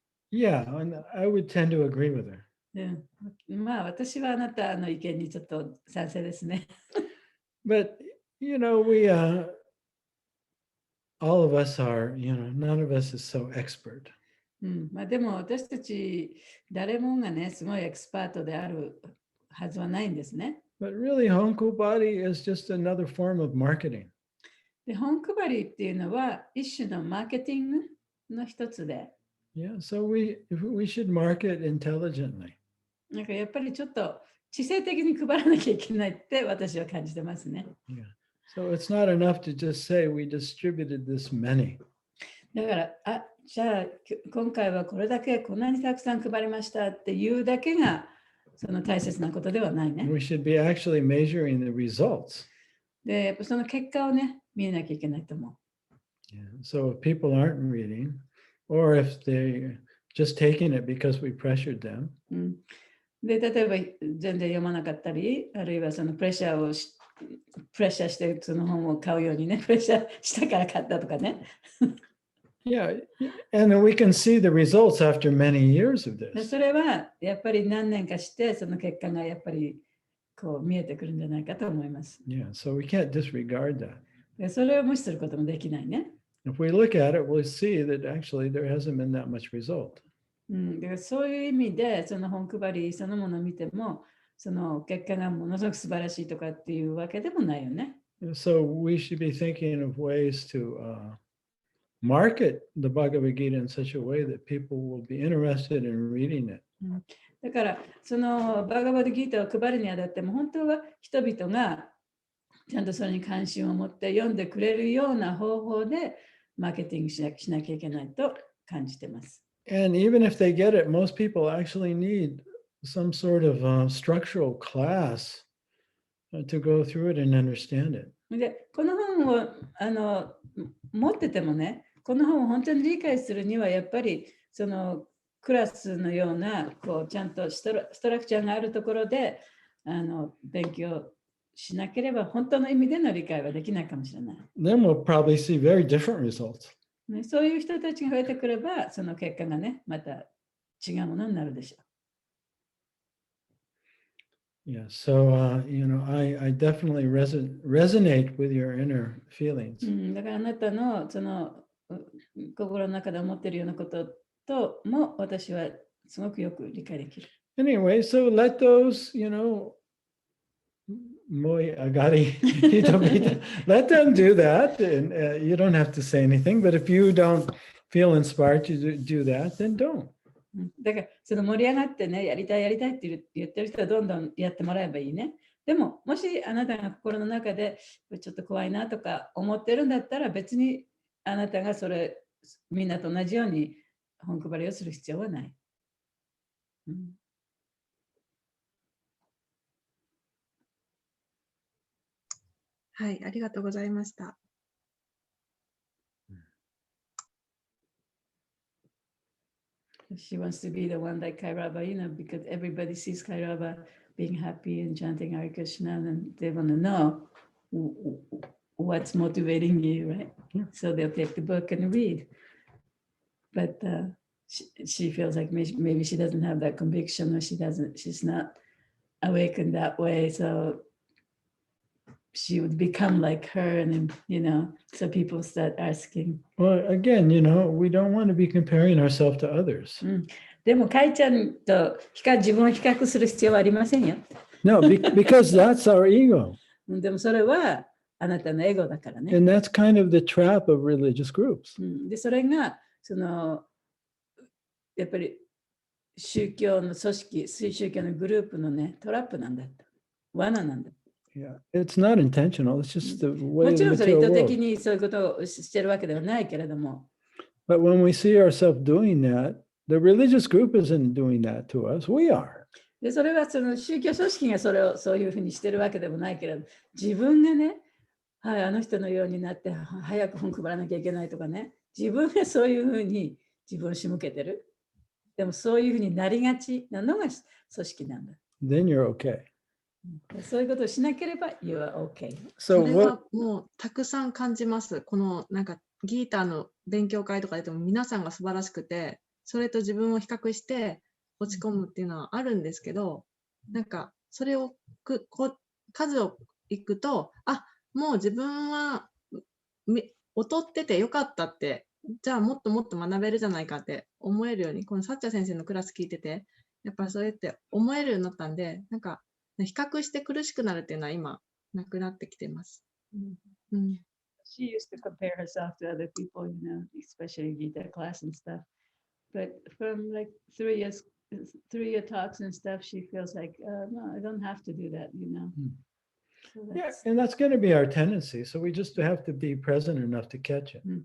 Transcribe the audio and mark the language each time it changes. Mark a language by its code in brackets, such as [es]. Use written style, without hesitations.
[en] Yeah, and I would tend to agree with her. [ja] まあ私はあなたの意見にちょっと賛成ですね。 [en] But, you know, all of us are, none of us is so expert. [ja] まあでも私たち誰もがね、すごいエキスパートであるはずはないんですね。 [en] But really, Honkobody is just another form of marketing. [ja] で、本配りっていうのは一種のマーケティングの一つで、 [en] Yeah, so we should market intelligently. [ja] なんかやっぱりちょっと知性的に配らなきゃいけないって私は感じてますね。 [en] Yeah. So it's not enough to just say we distributed this many. [ja] だから、じゃあ今回はこれだけこんなにたくさん配りましたっていうだけがその大切なことではないね。 [en] We should be actually measuring the results. [ja] で、やっぱその結果をね、見えなきゃいけないと思う。 [en] Yeah. So if people aren't reading, or if they're just taking it because we pressured them. [ja] で、例えば全然読まなかったり、あるいはそのプレッシャーしてその本を買うようにね、プレッシャーしたから買ったとかね。 [en] Yeah, and we can see the results after many years of this. [ja] それはやっぱり何年かしてその結果がやっぱりこう見えてくるんじゃないかと思います。 [en] Yeah, so we can't disregard that. [ja] でそれを無視することもできないね。 [en] If we look at it, we'll see that actually there hasn't been that much result. [ja] だからそういう意味でその本配りそのものを見てもその結果がものすごく素晴らしいとかっていうわけでもないよね。 [en] So we should be thinking of ways to market the Bhagavad Gita in such a way that people will be interested in reading it. [ja] だからそのバーガバッドギーターを配るにあたっても本当は人々がちゃんとそれに関心を持って読んでくれるような方法でマーケティングしなきゃいけないと感じてます。 [en] And even if they get it, most people actually need some sort of structural class to go through it and understand it. [ja] で、この本を持っててもね、この本を本当に理解するにはやっぱりそのクラスのようなこうちゃんとストラクチャーがあるところで勉強しなければ本当の意味での理解はできないかもしれない。 [en] Then we'll probably see very different results. [ja] そういう人たちが増えてくれば、その結果がね、また違うものになるでしょう。 [en] Yeah, so I definitely resonate with your inner feelings. [ja] だからあなたのその心の中で思っているようなこととも私はすごくよく理解できる。 [en] Anyway, so let those, Moi agari, let them do that. And you don't have to say anything, but if you don't feel inspired to do that, then don't. [ja] だからその盛り上がってね、やりたいって言ってる人はどんどんやってもらえばいいね。でも、もしあなたが心の中でちょっと怖いなとか思ってるんだったら別にあなたがそれみんなと同じように本配りをする必要はない。はい、ありがとうございました。 [en] She wants to be the one like Kairaba, because everybody sees Kairaba being happy and chanting Hare Krishna, and they want to know what's motivating you, right? So they'll take the book and read. But she feels like maybe she doesn't have that conviction, or she's not awakened that way. So she would become like her, and so people start asking. Well, again, we don't want to be comparing ourselves to others. [ja] でも、カイちゃんと自分を比較する必要はありませんよ。 [en] No, because that's our ego. [ja] でも、それはあなたのエゴだからね。 [en] And that's kind of the trap of religious groups. [ja] で、それが、やっぱり宗教の組織、宗教のグループのね、トラップなんだ。罠なんだ。 [en] Yeah, it's not intentional. It's just the way [ja] もちろんそれ [en] the [ja] 意 [en] material [ja] 図的 [en] world. [ja] にそういうことをしてるわけではないけれども。 [en] But when we see ourselves doing that, the religious group isn't doing that to us. We are. [ja] で、それはその宗教組織がそれをそういうふうにしてるわけでもないけれど、自分がね、はい、あの人のようになって早く本配らなきゃいけないとかね、自分がそういうふうに自分を仕向けてる。でもそういうふうになりがちなのが組織なんだ。 [en] Then you're okay. [ja] そういうことをしなければ [en] You are okay. [ja] それはもうたくさん感じます。このなんかギーターの勉強会とかでも皆さんが素晴らしくて、それと自分を比較して落ち込むっていうのはあるんですけど、なんかそれを数をいくと、もう自分は劣っててよかったって、じゃあもっともっと学べるじゃないかって思えるように、このサッチャ先生のクラス聞いてて、やっぱりそうやって思えるようになったんで、なんか比較して苦しくなるっていうのは今なくなってきてます。 [en] She used to compare herself to other people, especially Gita class and stuff. But from like 3-year talks and stuff, she feels like, no, I don't have to do that, So Yeah, and that's going to be our tendency. So we just have to be present enough to catch it.